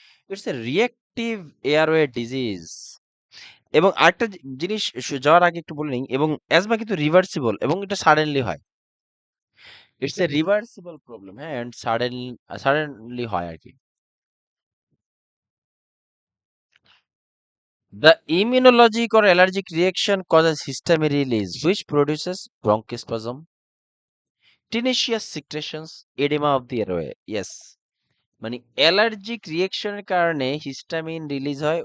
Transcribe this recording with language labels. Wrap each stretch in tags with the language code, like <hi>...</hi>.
<en>It's a reactive airway disease.</en> <bn>এবং আরেকটা জিনিস যাওয়ার আগে একটু বলে নিই, এবং অ্যাজমা কিন্তু রিভার্সিবল এবং এটা সাডেনলি হয়।</bn> <en>it's a reversible problem, হ্যাঁ, and suddenly</en> <bn>হয় আর কি।</bn> <en>The immunologic or allergic reaction causes histamine release, which produces bronchospasm, tenacious secretions, edema of the airway.</en> <bn>Yes, মানে অ্যালার্জিক রিঅ্যাকশনের কারণে হিস্টামিন রিলিজ হয়।</bn>